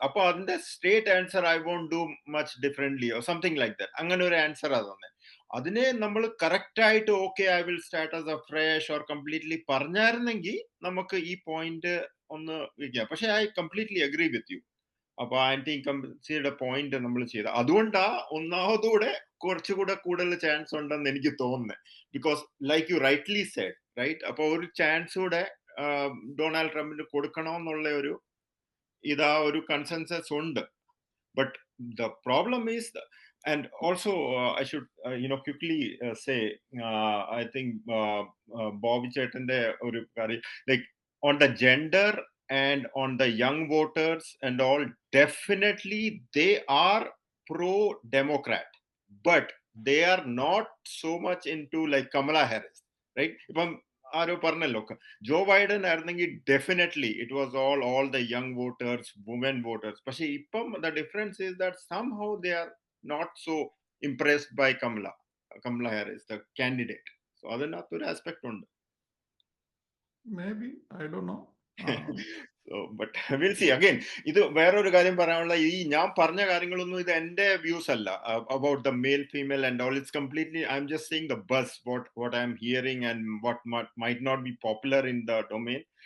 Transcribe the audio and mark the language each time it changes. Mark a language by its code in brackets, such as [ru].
[ml] അപ്പൊ അതിന്റെ [en] straight answer, I won't do much differently or something like that. [ml] അങ്ങനെ ഒരു ആൻസർ തന്നെ. അതിനെ നമ്മൾ കറക്റ്റ് ആയിട്ട് [en] okay I will start as a fresh or completely [ml] പറഞ്ഞായിരുന്നെങ്കിൽ നമുക്ക് ഈ പോയിന്റ് ഒന്ന് വയ്ക്കുക. പക്ഷെ [en] I completely agree with you. [ml] അപ്പൊ ആന്റി ഇൻകംബൻസിയുടെ പോയിന്റ് നമ്മൾ ചെയ്ത അതുകൊണ്ടാ ഒന്നാമതൂടെ കുറച്ചുകൂടെ കൂടുതൽ ചാൻസ് ഉണ്ടെന്ന് എനിക്ക് തോന്നുന്നത്. [en] Because like you rightly said, right? [ml] അപ്പൊ ഒരു ചാൻസ് കൂടെ ഡൊണാൾഡ് ട്രംപിന് കൊടുക്കണമെന്നുള്ള ഒരു കൺസെൻസസ് ഉണ്ട്. [en] but the problem is and also I should quickly say I think Bobby [ml] Chetande oru [en] like on the gender and on the young voters and all, definitely they are pro Democrat, but they are not so much into like Kamala Harris, right? [ml] Ipam ആരോ പറഞ്ഞല്ലോ [en] Joe Biden [ml] ആയിരുന്നെങ്കിൽ [en] Definitely it was all the young voters, women voters. [ml] പക്ഷെ ഇപ്പം [en] the difference is that somehow they are not so impressed by Kamala Harris, the candidate. [ml] So അതിനകത്തൊരു aspect ഉണ്ട്. [en] Maybe, I don't know. So, but we'll see. [ml] Again, ഇത് വേറൊരു കാര്യം പറയാനുള്ള, ഈ ഞാൻ പറഞ്ഞ കാര്യങ്ങളൊന്നും ഇത് എന്റെ വ്യൂസ് അല്ല [en] about the male female and all. It's completely, I'm just saying the buzz, what I'm hearing and what might not be popular in the domain.